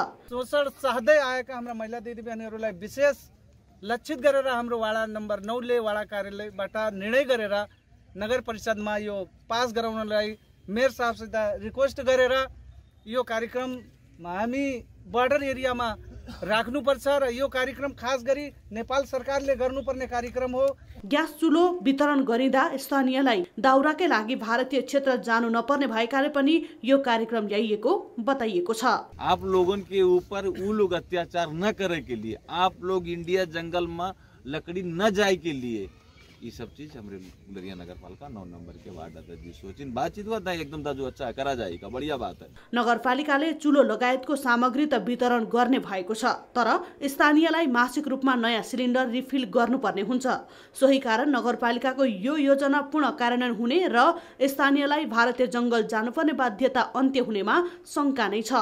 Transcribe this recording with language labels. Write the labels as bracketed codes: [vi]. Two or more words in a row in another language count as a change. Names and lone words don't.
[ne] शोषण सहदै आएका हाम्रा महिला दिदीबहिनीहरूलाई विशेष लक्षित गरेर हाम्रो वाडा नम्बर 9 ले वाडा कार्यालयबाट निर्णय गरेर नगर परिषदमा यो पास गराउनलाई मेयर साहबसित रिक्वेस्ट गरेर यो कार्यक्रम हामी बर्डर एरियामा राख्नुपर्छ र यो कार्यक्रम खास गरी नेपाल सरकारले गर्नुपर्ने कार्यक्रम हो। ग्यास चुलो वितरण गरिँदा स्थानीयलाई दाउराकै लागि भारतीय क्षेत्र जानु नपर्ने भएकाले पनि यो कार्यक्रम ल्याइएको बताइएको छ। [hi] आप लोगों के ऊपर वो लोग अत्याचार न करे के लिए, आप लोग इंडिया जंगल में लकड़ी न जाए के लिए ये सब चीज हमारे गुलरिया नगर पालिका 9 नंबर के वार्ड अध्यक्ष जी सोचिन बातचीत हुआ था एकदम दाजु अच्छा करा जाएगा, बढ़िया बात है। [ne] नगरपालिकाले चुलो लगायतको सामग्री त वितरण गर्ने भएको छ, तर स्थानीयलाई मासिक रूपमा नयाँ सिलिन्डर रिफिल गर्नुपर्ने हुन्छ। सोही कारण नगरपालिकाको यो योजना पूर्ण कार्यान्वयन हुने र स्थानीयलाई भारतीय जंगल जानुपर्ने बाध्यता अन्त्य हुनेमा शंका नै छ।